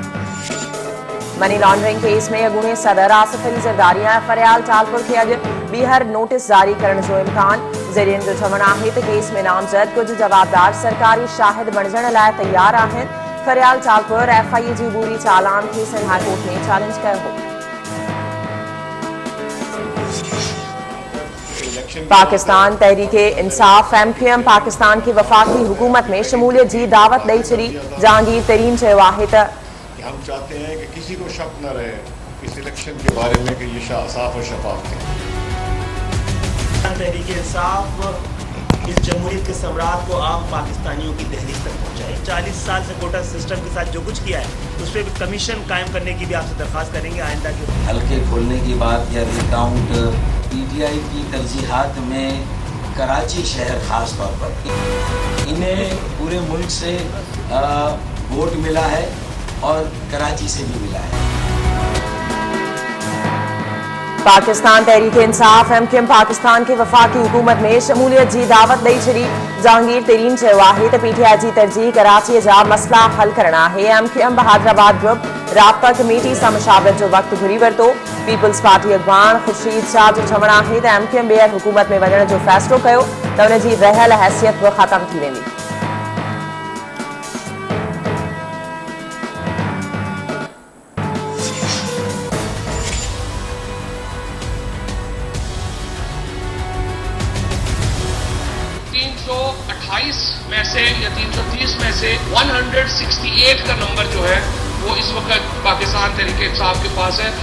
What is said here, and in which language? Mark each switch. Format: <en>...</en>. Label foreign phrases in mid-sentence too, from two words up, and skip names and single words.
<sd>मनी लॉन्ड्रिंग केस में अॻूणे सदर आसिफ अली ज़रदारी ऐं फरियाल टालपुर खे अॼु ॿीहर नोटिस जारी करण जो इम्कान। ज़रियनि जो चवणु आहे त केस में नामज़द कुझु जवाबदार सरकारी शाहिद बणजण लाइ तयार आहिनि। फरियाल टालपुर FIA जी अबूरी चालान खे सिंध हाई कोर्ट में चैलेंज कयो हो। पाकिस्तान तहरीके इंसाफ MQM पाकिस्तान की वफाकी हुकूमत में शमूलियत जी दावत ॾेई छॾी। जहांगीर तरीन चयो आहे त</sd> <ur>ہم چاہتے ہیں کہ کسی کو شک نہ رہے اس الیکشن کے بارے میں کہ یہ صاف اور شفاف تھے. تحریک انصاف اس جمہوریت کے ثمرات کو عام پاکستانیوں کی دہلیز تک پہنچائے. 40 سال سے کوٹہ سسٹم کے ساتھ جو کچھ کیا ہے اس پر کمیشن قائم کرنے کی بھی آپ سے درخواست کریں گے. آئندہ کے حلقے کھولنے کی بات یا ری کاؤنٹ PTI کی ترجیحات میں کراچی شہر خاص طور پر انہیں پورے ملک سے ووٹ ملا ہے اور کراچی سے بھی ملا ہے.</ur> <sd>पाकिस्तान तहरीके इंसाफ MQM पाकिस्तान की वफाकी हुकूमत में शमूलियत जी दावत ॾेई छॾी। जहांगीर तरीन चयो आहे त PTI जी तरजीह कराची जा मसला हल करणा आहे। MQM बहादराबाद ग्रुप राब्ता कमेटी सां मुशावरत जो वक़्तु घुरी वरितो। पीपल्स पार्टी अॻवान ख़ुर्शीद शाह जो चवणु आहे त MQM ॿीहर हुकूमत में वञण जो फ़ैसिलो कयो त उन जी रहियल हैसियत बि ख़तम थी वेंदी।</sd> <ur>میں سے یا 330 میں سے 168 کا نمبر جو ہے وہ اس وقت پاکستان تحریک انصاف کے پاس ہے.</ur>